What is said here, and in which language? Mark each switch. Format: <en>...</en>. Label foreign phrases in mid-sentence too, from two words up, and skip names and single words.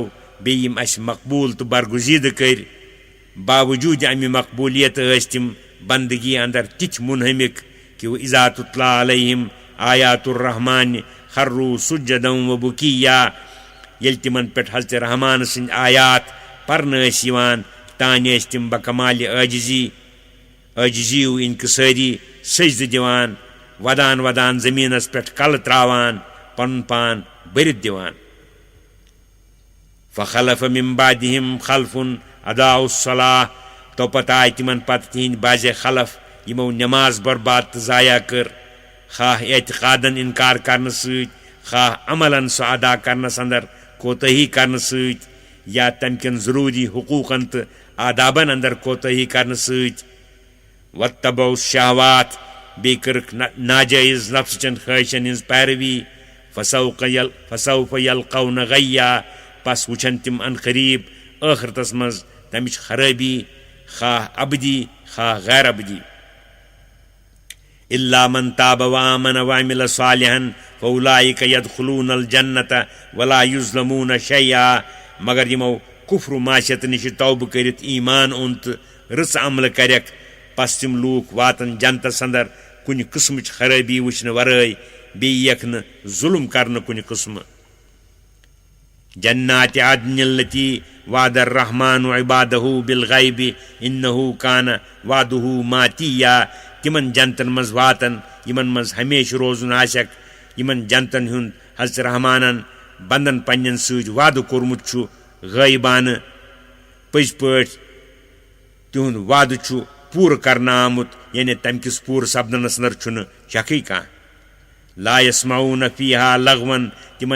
<ks>بیٚیہِ یِم اَسہِ مقبوٗل تہٕ برگُزیٖدٕ کٔرۍ باوجوٗدِ اَمہِ مقبوٗلیت ٲسۍ تِم بندگی اندر تِتھۍ مُنہمِک کہ</ks> <ar>اذا تتلی علیہم آیات الرحمٰن خروا سجدا وبکیا</ar> <ks>ییٚلہِ تِمن پٮ۪ٹھ حضرت رحمان سٕنٛدۍ آیات پرنہٕ ٲسۍ یِوان تانہِ ٲسۍ تِم بکمالہِ عٲجزی و انکسٲری سجدٕ دِوان ودان ودان زٔمیٖنس پٮ۪ٹھ کلہٕ تراوان پنُن پان بٔرِتھ دِوان</ks> <ar>فخلف من بعدہم خلف اضاعوا الصلاة</ar> <ks>توپتہٕ آیہِ تِمن پتہٕ تِہنٛدۍ بعضے خلف یِمو نٮ۪ماز برباد تہٕ ضایع کٔر خواہ اعتقادن انکار کرنہٕ سۭتۍ خواہ عملن سۄ ادا کرنس اندر کوتٲہی کرنہٕ سۭتۍ یا تمہِ کٮ۪ن ضروٗری حقوٗقن تہٕ آدابن اندر کوتٲہی کرنہٕ سۭتۍ</ks> <ar>واتبعوا الشہوات</ar> <ks>بیٚیہِ کٔرٕکھ ناجٲیز نفسٕچن خٲہشن ہٕنٛز پیروی</ks> <ar>فسوف یلقون غیا</ar> <ks>پس وٕچھن تِم ان قریٖب ٲخرتس منٛز تمِچ خرٲبی خواہ ابدی خواہ غیر ابدی</ks> <ar>الا من تاب وآمن وعمل صالحا فاولئک يدخلون الجنة ولا یظلمون شیئا</ar> <ks>مگر یِمو کفر و معصیت نِش توبہٕ کٔرِتھ ایمان اوٚن تہٕ رٕژ عملہٕ کرٮ۪کھ پس تِم لوٗکھ واتن جنتس اندر کُنہِ قٕسمٕچ خرٲبی وٕچھنہٕ ورٲے بیٚیہِ یِکھ نہٕ ظُلم کرنہٕ کُنہِ قٕسمہٕ</ks> <ar>جنات عدن التي وعد الرحمن عباده بالغیب انه کان وعده ماتیا</ar> <ks>تِمن جنتن منٛز واتن یِمن منٛز ہمیشہِ روزُن آسٮ۪کھ یِمن جنتن ہُنٛد حضرت رحمانن بندن پننٮ۪ن سۭتۍ وعدٕ کوٚرمُت چھُ غٲیبانہٕ پٔزۍ پٲٹھۍ تِہُنٛد وعدٕ چھُ پوٗرٕ کرنہٕ آمُت یعنی تمہِ کِس پوٗرٕ سپدنس اندر چھُنہٕ شکھٕے کانٛہہ</ks> <ar>لا یسمعون فیہا لغون</ar> <ks>تِمن</ks>